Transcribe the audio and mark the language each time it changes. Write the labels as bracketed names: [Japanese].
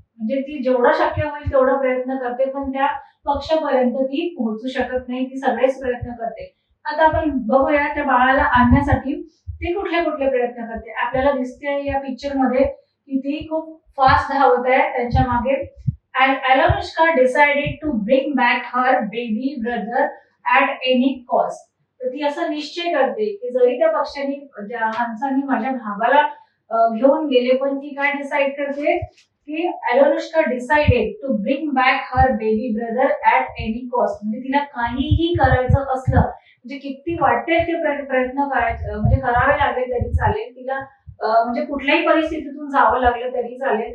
[Marathi] म्हणजे ती जेवढं शक्य होईल तेवढा प्रयत्न करते, पण त्या पक्षापर्यंत ती पोहोचू शकत नाही. ती सगळेच प्रयत्न करते. आता आपण बघूया त्या बाळाला आणण्यासाठी ती कुठले कुठले प्रयत्न करते. आपल्याला दिसते या पिक्चरमध्ये की ती खूप फास्ट धावत आहे त्यांच्या मागे. [English] And Alunushka decided to bring back her baby brother at any cost. [Marathi] तर ती असा निश्चय करते की जरी त्या पक्ष्यांनी हंसांनी माझ्या भावाला घेऊन गेले, पण ती काय डिसाईड करते की [English] Alunushka decided to bring back her baby brother at any cost. [Marathi] म्हणजे तिला काहीही करायचं असलं, म्हणजे किती वाटेल ते प्रयत्न करायचे, म्हणजे करावे लागले तरी चालेल तिला, म्हणजे कुठल्याही परिस्थितीतून जावं लागलं तरी चालेल.